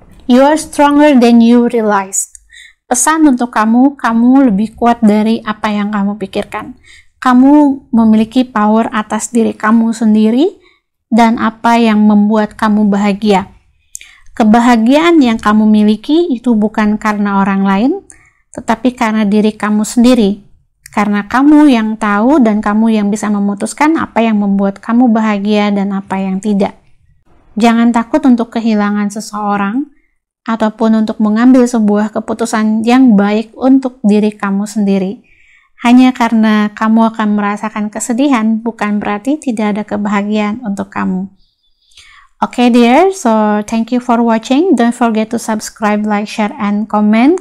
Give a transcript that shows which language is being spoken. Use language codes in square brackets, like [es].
[en] You are stronger than you realized. [id] Pesan untuk kamu, kamu lebih kuat dari apa yang kamu pikirkan. Kamu memiliki power atas diri kamu sendiri dan apa yang membuat kamu bahagia. Kebahagiaan yang kamu miliki itu bukan karena orang lain, tetapi karena diri kamu sendiri. Karena kamu yang tahu dan kamu yang bisa memutuskan apa yang membuat kamu bahagia dan apa yang tidak. Jangan takut untuk kehilangan seseorang, ataupun untuk mengambil sebuah keputusan yang baik untuk diri kamu sendiri. Hanya karena kamu akan merasakan kesedihan, bukan berarti tidak ada kebahagiaan untuk kamu. [en] Okay dear, so thank you for watching. Don't forget to subscribe, like, share, and comment.